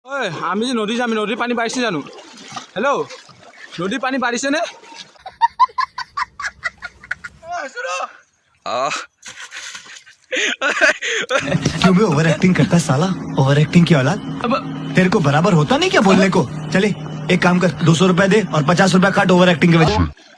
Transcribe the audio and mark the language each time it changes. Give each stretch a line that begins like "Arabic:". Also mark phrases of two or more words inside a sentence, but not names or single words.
Assamese: ओए আমি যে নদী যাম নদীৰ পানী বাঢ়িছে জানো হেল্ল' নদীৰ পানী বাঢ়িছে নে
Hindi: क्यों भी
English: over acting
Hindi: करता साला
English: over acting
Hindi: की औलाद तेरे को बराबर होता नहीं क्या बोलने को चले एक काम कर 200 रुपए दे और 50 रुपए काट
English: over acting
Hindi: के वजह